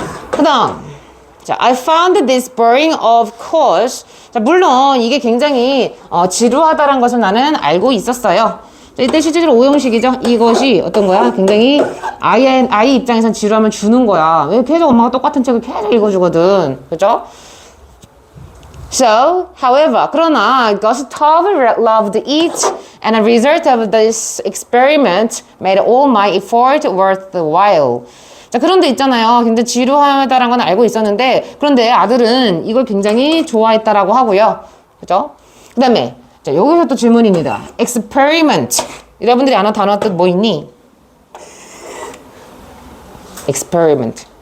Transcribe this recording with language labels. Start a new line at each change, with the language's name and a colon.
English: 그 다음, 자, I found this boring of course.
Korean: 자, 물론 이게 굉장히 지루하다는 것을 나는 알고 있었어요. 자, 이때 실제로 오형식이죠. 이것이 어떤 거야? 굉장히 아이 입장에선 지루함을 주는 거야. 왜 계속 엄마가 똑같은 책을 계속 읽어주거든. 그죠?
English: So, however,
Korean: 그러나
English: Gustav loved it, and a result of this experiment made all my effort worthwhile.
Korean: 자, 그런데 있잖아요. 굉장히 지루하다는 건 알고 있었는데, 그런데 아들은 이걸 굉장히 좋아했다라고 하고요. 그죠? 그 다음에, 자, 여기서 또 질문입니다.
English: experiment.
Korean: 여러분들이 아는 단어 뜻 뭐 있니?
English: experiment.